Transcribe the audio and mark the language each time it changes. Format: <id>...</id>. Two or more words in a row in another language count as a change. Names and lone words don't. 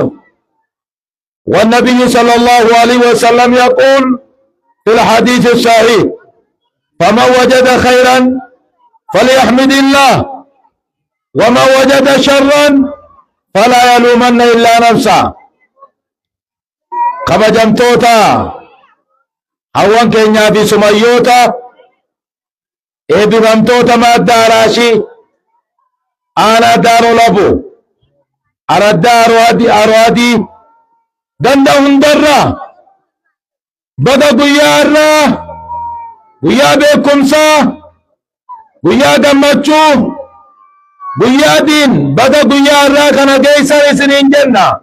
<ar>والنبي صلى الله عليه وسلم يقول في الحديث الصحيح: فمن وجد خيرا فليحمد الله ومن وجد شرا فلا يلومن إلا نفسه.</ar> <om>kabajamtoota hawwan keenyaa fi sumayyoota eebbifamtoota madda araashii aanaa daaroo labu araddaa aroadii ganda hundarraa baga guyyaa irraa guyyaa beekumsaa guyyaa gammachuu guyyaa diin baga guyyaa irraa kana geessan isiniin jenna.</om>